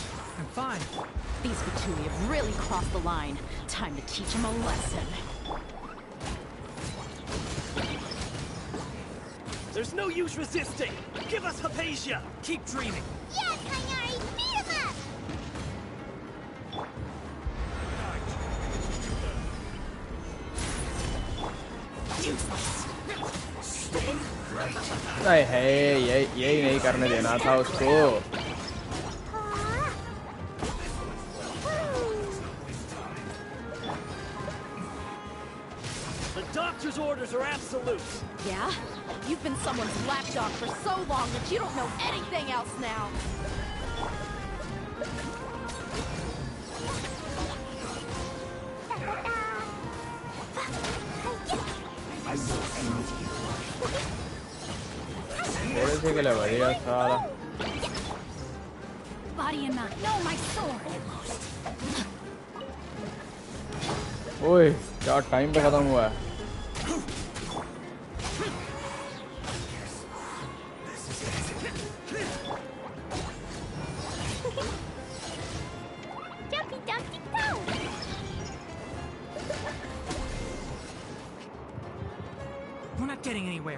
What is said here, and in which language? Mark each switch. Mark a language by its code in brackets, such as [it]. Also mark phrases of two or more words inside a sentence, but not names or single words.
[en] I'm fine. These Fatui have really crossed the line. Time to teach them a lesson. There's no use resisting! Give us Hypatia! Keep dreaming! Yeah, Tigari! Beat him up! [hi] अरे है यही नहीं करने देना था उसको. [en] The doctor's orders are absolute. Yeah? You've been someone's lapdog for so long that you don't know anything else now. [hi] थोड़े से के लिए बढ़िया सारा. [en] Body and mind. No, my sword. [hi] ओए क्या टाइम पे खत्म हुआ है. [en] Jumpy Dumpty Go! We're not getting anywhere.